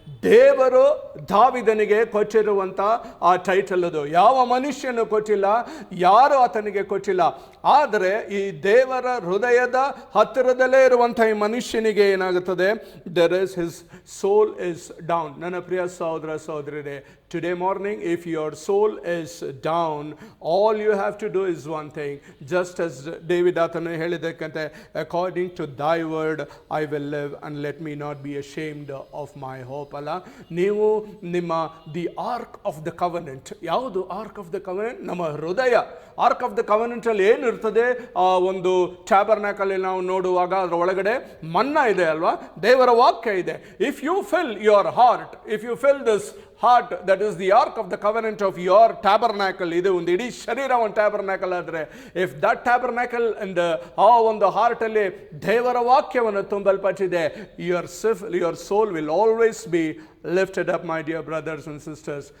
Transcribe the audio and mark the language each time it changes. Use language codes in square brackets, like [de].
[kn] ದೇವರು ದಾವೀದನಿಗೆ ಕೊಟ್ಟಿರುವಂಥ ಆ ಟೈಟಲ್ ಅದು ಯಾವ ಮನುಷ್ಯನು ಕೊಟ್ಟಿಲ್ಲ, ಯಾರು ಆತನಿಗೆ ಕೊಟ್ಟಿಲ್ಲ. ಆದರೆ ಈ ದೇವರ ಹೃದಯದ ಹತ್ತಿರದಲ್ಲೇ ಇರುವಂಥ ಈ ಮನುಷ್ಯನಿಗೆ ಏನಾಗುತ್ತದೆ, [en] There is his soul is down. ನನ್ನ ಪ್ರಿಯ ಸಹೋದರ ಸಹೋದರರೇ, today morning if your soul is down, all you have to do is one thing, just as David [kn] ಆತನು ಹೇಳಿದಕ್ಕಂತೆ, [en] according to thy word I will live and let me not be ashamed of my hope ಅಲ್ಲ. [kn] ನೀವು ನಿಮ್ಮ the arc of the covenant, ಯಾವುದು arc of the covenant? ನಮ್ಮ ಹೃದಯ. Arc of the covenant ಅಲ್ಲಿ ಏನಿರ್ತದೆ, ಆ ಒಂದು ಟ್ಯಾಬರ್ನಾಕಲ್ ನಾವು ನೋಡುವಾಗ ಅದರ ಒಳಗಡೆ ಮನ್ನಾ ಇದೆ ಅಲ್ವಾ, ದೇವರ ವಾಕ್ಯ ಇದೆ. [en] if you fill your heart, if you fill this heart, that is the ark of the covenant of your tabernacle, [kn] ಇದು ಒಂದು ಇಡೀ ಶರೀರ ಒಂದು ಟ್ಯಾಬರ್ನಾಕಲ್ ಆದರೆ, [en] if that tabernacle and [kn] ಆ ಒಂದು ಹಾರ್ಟ್ ಅಲ್ಲಿ ದೇವರ ವಾಕ್ಯವನ್ನು ತುಂಬಲ್ಪಟ್ಟಿದೆ, [en] your soul will always be lifted up, my dear brothers and sisters.